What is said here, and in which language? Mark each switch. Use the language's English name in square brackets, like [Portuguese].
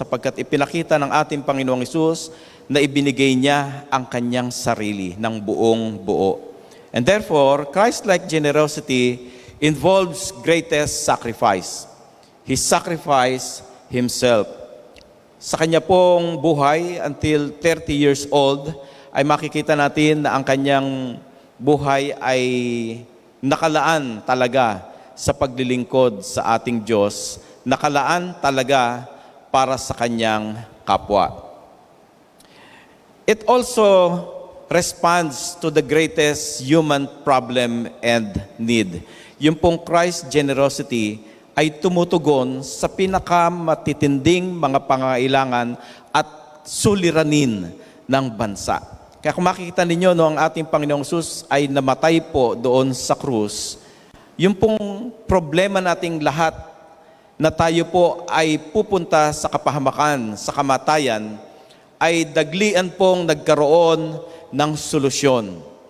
[Filipino] Sapagkat ipinakita ng ating Panginoong Hesus na ibinigay niya ang kanyang sarili ng buong buo. [English] And therefore, Christ-like generosity involves greatest sacrifice. He sacrificed Himself. [Filipino] Sa kanya pong buhay [English] until 30 years old, [Filipino] ay makikita natin na ang kanyang buhay ay nakalaan talaga sa paglilingkod sa ating Diyos, nakalaan talaga para sa kanyang kapwa. [English] It also responds to the greatest human problem and need. [Filipino] Yung pong Christ generosity ay tumutugon sa pinakamatitinding mga pangailangan at suliranin ng bansa. Kaya kung makikita ninyo, no, ang ating Panginoong Hesus ay namatay po doon sa krus. Yung pong problema nating lahat na tayo po ay pupunta sa kapahamakan, sa kamatayan, ay daglian pong nagkaroon ng solusyon.